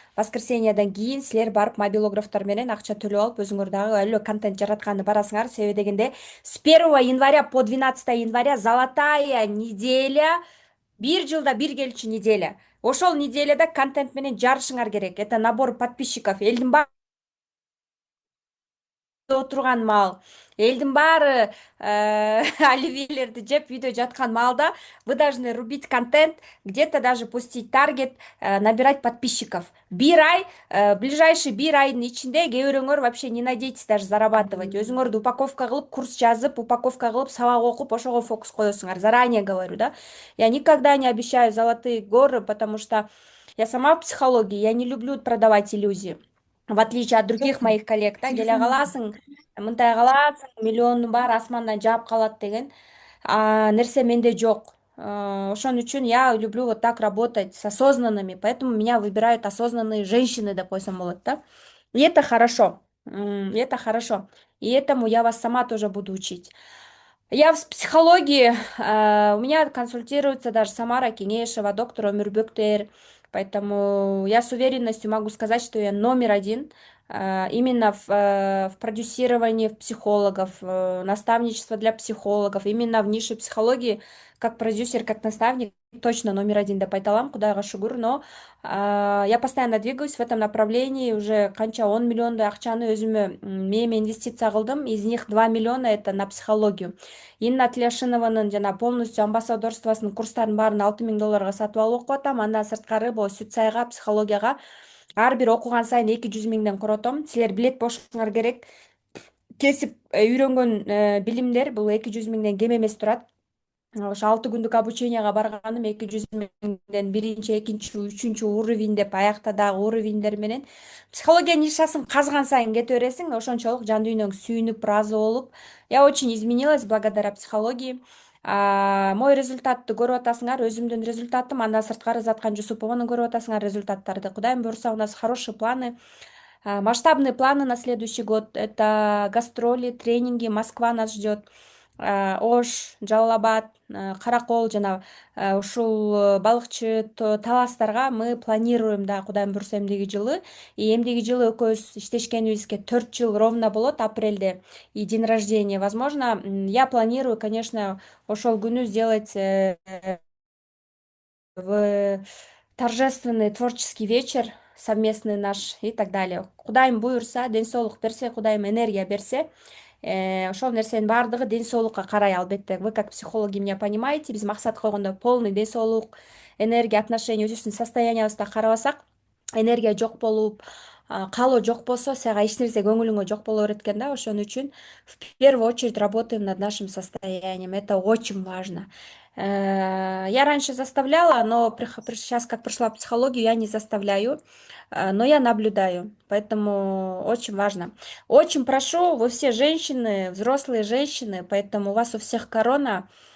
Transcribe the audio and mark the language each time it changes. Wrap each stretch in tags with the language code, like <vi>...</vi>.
<ky>Воскресеньеден кийин силер барып мобилографтар менен акча төлөп алып, өзүңөр дагы албетте контент жаратканды барасыңар. Себеби дегенде</ky> <ru>с 1 января по 12 января золотая неделя,</ru> <ky>бир жылда бир келчү</ky> <ru>неделя.</ru> <ky>Ошол неделяда контент менен жарышыңар керек.</ky> <ru>Это набор подписчиков.</ru> <ky>Элдин баары отурган маал, элдин баары оливьелерди жеп үйдө жаткан маалда</ky> <ru>вы должны рубить контент, где-то даже пустить таргет, набирать подписчиков.</ru> <ky>Бир ай,</ky> <ru>ближайший</ru> <ky>бир айдын ичинде кээ бирөөңөр</ky> <ru>вообще не надейтесь даже зарабатывать.</ru> <ky>Өзүңөрдү упаковка кылып, курс жазып, упаковка кылып, сабак окуп, ошого фокус коесуңар.</ky> <ru>Заранее говорю, да. Я никогда не обещаю золотые горы, потому что я сама в психологии, я не люблю продавать иллюзии. В отличие от других моих коллег, да,</ru> <ky>келе каласың, мындай каласың, миллиондун баары асмандан жаап калат деген нерсе менде жок. Ошон үчүн</ky> <ru>я люблю вот так работать с осознанными, поэтому меня выбирают осознанные женщины,</ru> <ky>деп койсом болот, да.</ky> <ru>И это хорошо. И это хорошо. И этому я вас сама тоже буду учить. Я в психологии, у меня консультируется даже Самара Кенешева, доктор Омирбектер, поэтому я с уверенностью могу сказать, что я номер один именно в продюсировании психологов, наставничество для психологов, именно в нише психологии, как продюсер, как наставник, точно номер один</ru> <ky>деп айта алам, Кудайга шүгүр,</ky> <ru>но я постоянно двигаюсь в этом направлении, уже</ru> <ky>канча 10 миллиондой акчаны өзүмө мээме инвестиция кылдым,</ky> <ru>из них 2 миллиона это на психологию.</ru> <ky>Инна Тляшинованын жана полностью амбассадорствосунун курстарынын баарын $6,000 сатып алып окуп атам. Андан сырткары бул сүт-сайга, психологияга ар бир окуган сайын 200 миңден коротом. Силер билет болушуңар керек. Кесип үйрөнгөн билимдер бул 200 миңден кем эмес турат. Ошо 6 күндүк обученияга барганым 200 миңден биринчи, экинчи, үчүнчү уровень деп аякта дагы уровеньдер менен психология нишасын казган сайын кете бересиң, ошончолук жан дүйнөң сүйүнүп, ыраазы болуп.</ky> <ru>Я очень изменилась благодаря психологии.</ru> <ky>Мой результатты көрүп атасыңар, өзүмдүн результатым, андан сырткары Заткан Жусупованын көрүп атасыңар результаттарды. Кудайым буюрса,</ky> <ru>у нас хорошие планы. Масштабные планы на следующий год. Это гастроли, тренинги. Москва нас ждет.</ru> <ky>Ош, Жалал-Абад, Каракол жана ушул балыкчы таластарга</ky> <ru>мы планируем, да,</ru> <ky>Кудайым буюрса эмдиги жылы. И эмдиги жылы экөөбүз иштешкенибизге 4 жыл ровно болот, апрелде. И день рождения.</ky> <ru>Возможно, я планирую, конечно,</ru> <ky>ошол күнү</ky> <ru>сделать в торжественный творческий вечер совместный наш и так далее.</ru> <ky>Кудайым буюрса, ден соолук берсе, Кудайым энергия берсе, ошол нерсенин баардыгы ден соолукка карай, албетте.</ky> <ru>Вы как психологи меня понимаете,</ru> <ky>биз максат койгондо полный ден соолук, энергия, отношения, өзүбүздүн состояниябызды карабасак, энергия жок болуп, каалоо жок болсо сага эч нерсе көңүлүңө жок боло берет экен да.</ky> <ru>Ошон үчүн в первую очередь работаем над нашим состоянием. Это очень важно. Я раньше заставляла, но сейчас, как пришла в психологию, я не заставляю, но я наблюдаю. Поэтому очень важно. Очень прошу, вы все женщины, взрослые женщины, поэтому у вас у всех корона.</ru>